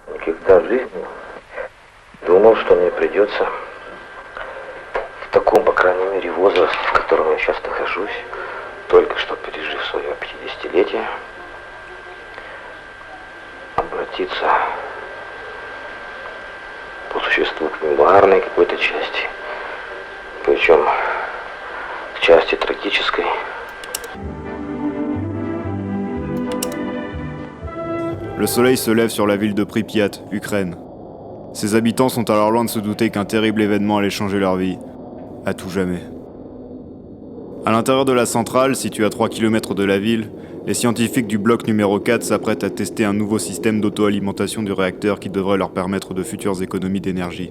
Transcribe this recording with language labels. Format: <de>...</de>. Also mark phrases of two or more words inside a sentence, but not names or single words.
<ru>никогда в жизни думал, что мне придется в таком, по крайней мере, возрасте, в котором я сейчас нахожусь, только что пережив свое 50-летие, обратиться по существу к мемуарной какой-то части, причем к части трагической.</ru> <fr>Le soleil se lève sur la ville de Pripyat, Ukraine. Ses habitants sont alors loin de se douter qu'un terrible événement allait changer leur vie, à tout jamais. À l'intérieur de la centrale, située à 3 km de la ville, les scientifiques du bloc numéro 4 s'apprêtent à tester un nouveau système d'auto-alimentation du réacteur qui devrait leur permettre de futures économies d'énergie.</fr>